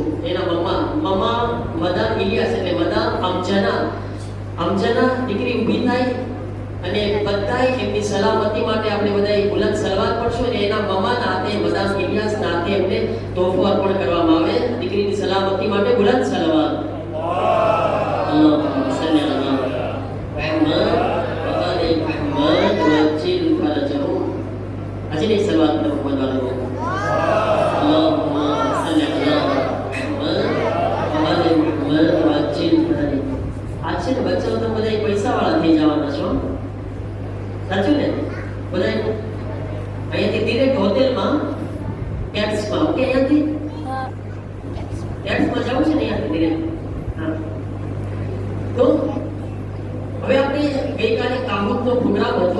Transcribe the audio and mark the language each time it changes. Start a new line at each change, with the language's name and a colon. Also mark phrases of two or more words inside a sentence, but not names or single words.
Gujarati: એના મમ્મા મદાન ઇલિયાસ, એટલે મદાન અમજના દીકરી ઊભી થાય, અને બધાય એમની સલામતી માટે આપણે બધાય બુલંદ સલવાત પડશું, અને એના મમ્માના હાથે, મદાન ઇલિયાસના હાથે એમને તોહફો અર્પણ કરવામાં આવે દીકરીની સલામતી માટે. બુલંદ સલવાત.
Arabic: اللهم صل على محمد وآل محمد وعجل فرجهم. أجل صلوات محمد وآل محمد. اللهم صل على محمد وآل محمد وعجل فرجهم.
Gujarati: आज છે ને બચ્ચાઓ તો બધા પૈસાવાળા થઈ જવાના છો, સાચું ને? બધા અહીંયાથી ડિરેક્ટ હોટેલમાં, કેટ્સમાં, ઓકે, અહીંયાથી કેટ્સમાં જવું છે ને, અહીંયાથી ડિરેક્ટ. હા, તો હવે આપણે ગઈકાલે કામૂતનો પ્રોગ્રામ હતો.